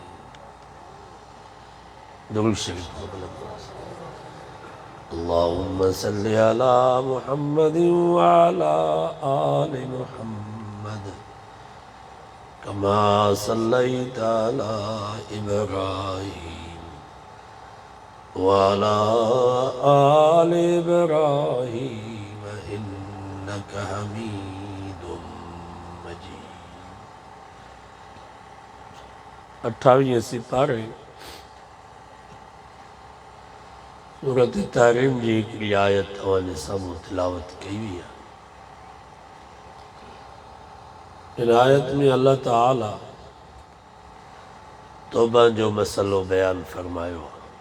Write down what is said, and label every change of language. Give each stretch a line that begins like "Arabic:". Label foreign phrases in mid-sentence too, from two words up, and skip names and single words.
Sindhi: दुरूद शरीफ
Arabic: اللهم صل على محمد وعلى آل محمد كما صليت على إبراهيم وعلى آل إبراهيم إنك حميد مجيد.
Sindhi: 28 सिपारे सूरत तारीम जी हिकिड़ी आयत तव्हांजे साम्हूं तिलावत कई हुई आहे। इन आयत में अल्लाह ताला तौबा जो मसलो बयान फरमायो आहे।